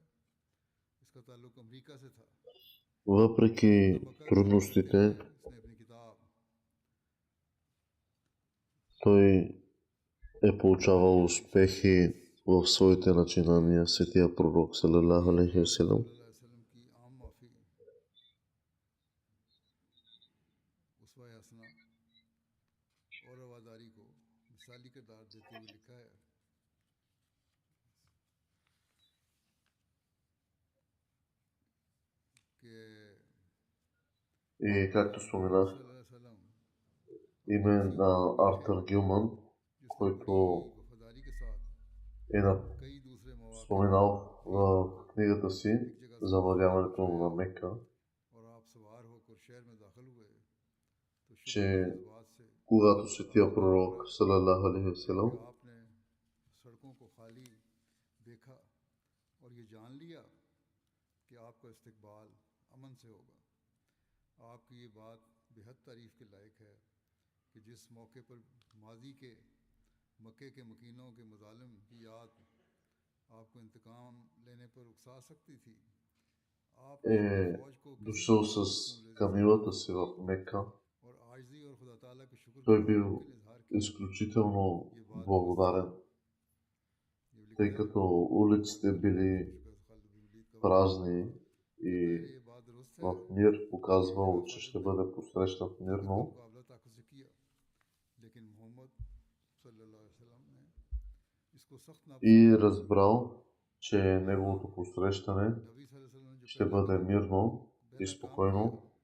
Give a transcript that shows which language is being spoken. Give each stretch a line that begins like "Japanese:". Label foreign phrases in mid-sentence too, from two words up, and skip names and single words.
Urdu: اس کا تعلق امریکہ سے تھا.
Bulgarian: Въпреки трудностите,
Urdu: اس نے اپنی کتاب
Bulgarian: той е получавал успехи в своите начинания, светия пророк
Arabic: صلى الله عليه وسلم.
Urdu: وسلم کی عام معافی اسوہ حسنہ اور رواداری کو مثالی کردار دیتے ہوئے لکھا ہے کہ
Bulgarian: И както споменах,
Urdu: वसल्लम
Bulgarian: име на Артър Гилман, който
Urdu: وفاداری کے ساتھ
Bulgarian: е
Urdu: کئی دوسرے موقعے
Bulgarian: споменал в книгата си Завладяването на Мека,
Urdu: اور آپ سوار ہو کر شہر میں داخل ہوئے تو
Bulgarian: че
Urdu: شکر کے جذبات سے
Bulgarian: когато светия пророк
Arabic: صلى الله عليه وسلم
Urdu: آپ نے سڑکوں کو خالی دیکھا اور یہ جان لیا کہ آپ کا استقبال امن سے ہوگا. آپ کی یہ بات بےحد تعریف کے لائق ہے کہ جس موقعے پر ماضی کے مکے کے مکینوں کے مظالم کی یاد آپ کو انتقام لینے پر اکسا سکتی تھی، آپ
Bulgarian: е дошъл с камилата си в Мека.
Urdu: اور عاجزی اور خدا تعالیٰ کے شکر
Bulgarian: Той бил изключително благодарен, тъй като улиците били празни и в мир показвал, че ще бъде посрещнат мирно. И разбрал, че неговото посрещане ще бъде мирно и спокойно.